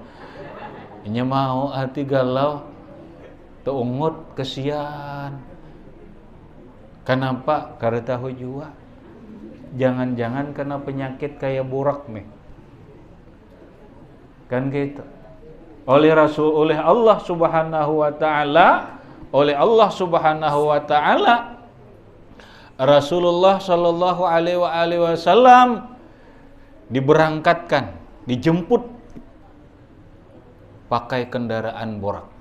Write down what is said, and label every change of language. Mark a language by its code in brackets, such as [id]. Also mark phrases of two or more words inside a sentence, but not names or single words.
[bjn] Ini mau hati galau ungut, kesian. Kenapa? Karena tahu juga. Jangan-jangan kena penyakit kayak burak nih. Kan gitu. Oleh [ar] الله سبحانه وتعالى, [bjn] Rasulullah [ar] صلى الله عليه وسلم [bjn] diberangkatkan, dijemput pakai kendaraan burak.